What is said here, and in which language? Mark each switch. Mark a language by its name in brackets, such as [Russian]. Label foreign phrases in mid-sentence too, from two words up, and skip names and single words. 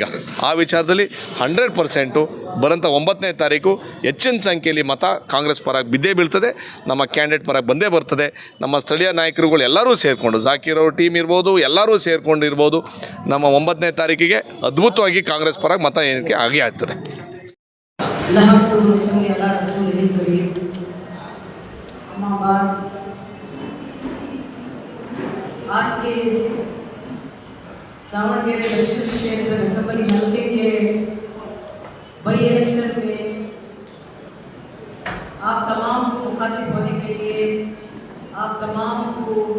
[Kannada] ಆ ವಿಚಾರದಲ್ಲಿ 100% ಬರೋಂಥ 9ನೇ ತಾರೀಕು ಹೆಚ್ಚಿನ ಸಂಖ್ಯೆಯಲ್ಲಿ ಮತ ಕಾಂಗ್ರೆಸ್ ಪರವಾಗಿ ಬಿದ್ದೇ ಬೀಳ್ತದೆ. ನಮ್ಮ ಕ್ಯಾಂಡಿಡೇಟ್ ಪರವಾಗಿ ಬಂದೇ ಬರ್ತದೆ. ನಮ್ಮ ಸ್ಥಳೀಯ ನಾಯಕರುಗಳು ಎಲ್ಲರೂ ಸೇರಿಕೊಂಡು, ಜಾಕೀರ್ ಅವ್ರ ಟೀಮ್ ಇರ್ಬೋದು, ಎಲ್ಲರೂ ಸೇರಿಕೊಂಡು ಇರ್ಬೋದು, ನಮ್ಮ 9ನೇ ತಾರೀಕಿಗೆ ಅದ್ಭುತವಾಗಿ ಕಾಂಗ್ರೆಸ್ ಪರವಾಗಿ ಮತ ಎಣಿಕೆ ಆಗೇ ಆಗ್ತದೆ. [Arabic] نحمده رسول الله رسول كريم أما بعد [Urdu] آج کے اس داونگیرے دکشن کشیتر اسمبلی حلقے کے بڑی الیکشن میں آپ تمام کو مخاطب ہونے کے لیے، آپ تمام کو मुखातिब होने के लिए, आप तमाम को